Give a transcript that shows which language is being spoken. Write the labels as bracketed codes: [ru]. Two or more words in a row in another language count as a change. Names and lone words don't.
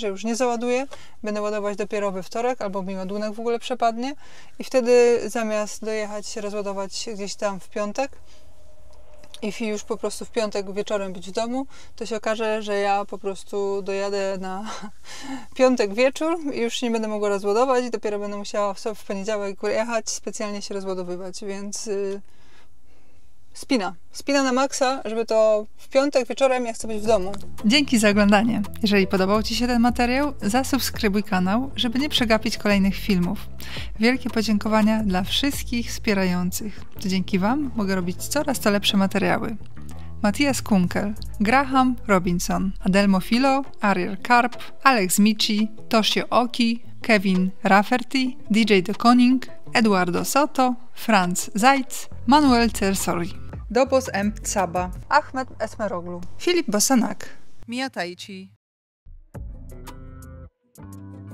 [pl] że już nie załaduje, będę ładować dopiero we wtorek, albo mi ładunek w ogóle przepadnie i wtedy zamiast dojechać się rozładować gdzieś tam w piątek, i już po prostu w piątek wieczorem być w domu, to się okaże, że ja po prostu dojadę na piątek wieczór i już nie będę mogła rozładować i dopiero będę musiała w poniedziałek jechać, specjalnie się rozładowywać, więc spina na maksa, żeby to w piątek wieczorem ja chcę być w domu. Dzięki za oglądanie. Jeżeli podobał Ci się ten materiał, zasubskrybuj kanał, żeby nie przegapić kolejnych filmów. Wielkie podziękowania dla wszystkich wspierających. To dzięki Wam mogę robić coraz to lepsze materiały. Matthias Kunkel, Graham Robinson, Adelmo Filo, Ariel Karp, Alex Mici, Toshio Oki, Kevin Rafferty, DJ De Koning, Eduardo Soto, Franz Zajc, Manuel Cersori, Dobos M. Tsaba, Ahmed Esmeroglu, Filip Bosanak, Mia Taichi.